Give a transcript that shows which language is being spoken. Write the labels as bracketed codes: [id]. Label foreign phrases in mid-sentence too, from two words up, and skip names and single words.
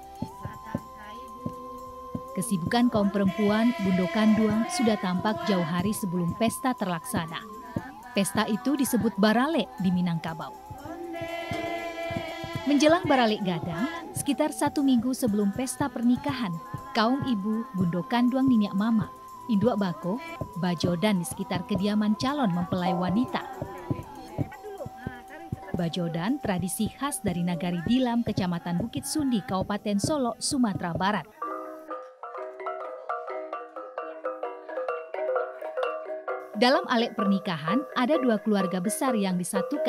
[id] Kesibukan kaum perempuan Bundo Kanduang sudah tampak jauh hari sebelum pesta terlaksana. Pesta itu disebut Barale di Minangkabau. Menjelang Barale Gadang, sekitar 1 minggu sebelum pesta pernikahan, kaum ibu Bundo Kanduang Niniak Mama, Induk Bako, bajodan di sekitar kediaman calon mempelai wanita. Bajodan tradisi khas dari Nagari Dilam, Kecamatan Bukit Sundi, Kabupaten Solok, Sumatera Barat. Dalam alet pernikahan, ada 2 keluarga besar yang disatukan.